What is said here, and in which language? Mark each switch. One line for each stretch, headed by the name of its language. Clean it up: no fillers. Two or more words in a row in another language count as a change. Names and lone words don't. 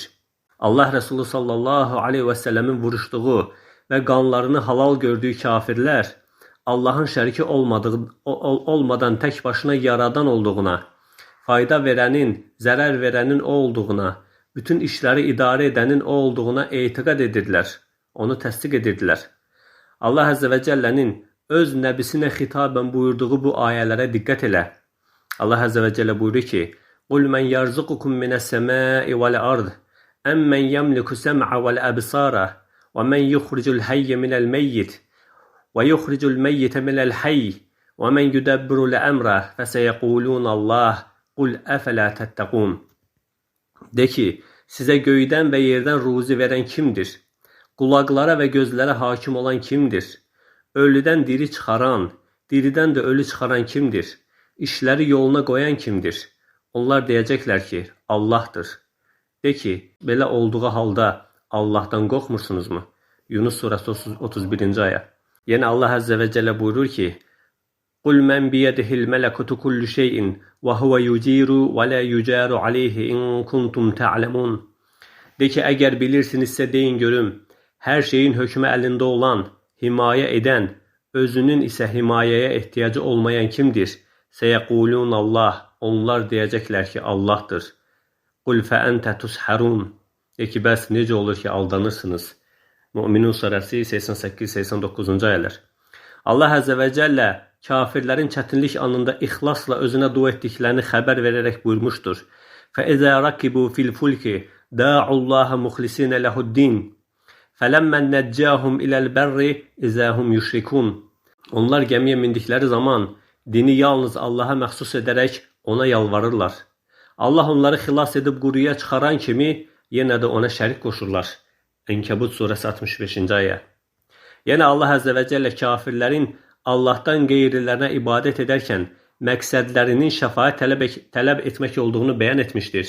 Azerbaijani: Allah Resulü
Arabic: صلى الله عليه وسلم
Azerbaijani: vuruşduğu və qanlarını halal gördüyü kafirlər Allahın şəriki olmadan tək başına yaradan olduğuna, fayda verənin, zərər verənin o olduğuna, bütün işləri idarə edənin o olduğuna etiqad edirlər, onu təsdiq edirdilər. Allah
Arabic: عز وجل
Azerbaijani: öz nəbisinə xitabən buyurduğu bu ayələrə diqqət elə. Allah
Arabic: عز وجل
Azerbaijani: buyurur ki,
Arabic: قُلْ مَنْ يَرْزُقُكُمْ مِنَ السَّمَاءِ وَالْأَرْضِ أَمَّنْ يَمْلِكُ السَّمْعَ وَالْأَبْصَارَ وَمَنْ يُخْرِجُ الْحَيَّ مِنَ الْمَيِّتِ وَيُخْرِجُ الْمَيِّتَ مِنَ الْحَيِّ وَمَنْ يُدَبِّرُ الْأَمْرَ فَسَيَقُولُونَ اللّٰهِ قُلْ أَفَلَا تَتَّقُونَ.
Azerbaijani: De ki, sizə göydən və yerdən ruzi verən kimdir? Qulaqlara və gözlərə hakim olan kimdir? Ölüdən diri çıxaran, diridən də ölü çıxaran kimdir? İşləri yoluna qoyan kimdir? Onlar deyəcəklər ki, Allahdır. De ki, belə olduğu halda Allahdan qorxmursunuzmu? Yunus surəsi 31-ci ayə. Yəni Allah
Arabic: عز وجل
Azerbaijani: buyurur ki,
Arabic: قُلْ مَنْ بِيَدِهِ الْمَلَكُتُ كُلُّ شَيْءٍ وَهُوَ يُجِيرُ وَلَا يُجَارُ عَلَيْهِ إِنْ كُنْتُمْ تَعْلَمُونَ.
Azerbaijani: De ki, əgər bilirsinizsə deyin görüm, hər şeyin hökmü əlində olan, himayə edən, özünün isə himayəyə ehtiyacı olmayan kimdir?
Arabic: سيقولون الله,
Azerbaijani: onlar deyəcəklər ki, Allahdır.
Arabic: قل فأنى تسحرون.
Azerbaijani: De ki, bəs necə olur ki, aldanırsınız? Müminun surəsi 88-89-cu ayələr. Allah
Arabic: عز وجل
Azerbaijani: kafirlərin çətinlik anında ixlasla özünə dua etdiklərini xəbər verərək buyurmuşdur.
Arabic: فَإِذَا رَكِبُوا فِي الْفُلْكِ دَاعُوا اللّٰهَ مُخْلِصِينَ لَهُ الدِّينَ فَلَمَّنْ نَجَّاهُمْ إِلَى الْبَرِّ إِذَا هُمْ يُشْرِكُونَ.
Azerbaijani: Onlar gəmiyə mindikləri zaman dini yalnız Allaha məxsus edərək ona yalvarırlar. Allah onları xilas edib quruya çıxaran kimi yenə də ona şərik qoşurlar. Ənkəbut surəsi 65-ci ayə. Yəni Allah
Arabic: عز وجل
Azerbaijani: kafirlərin Allahdan qeyrilərinə ibadət edərkən məqsədlərinin şəfaət tələb etmək olduğunu bəyan etmişdir.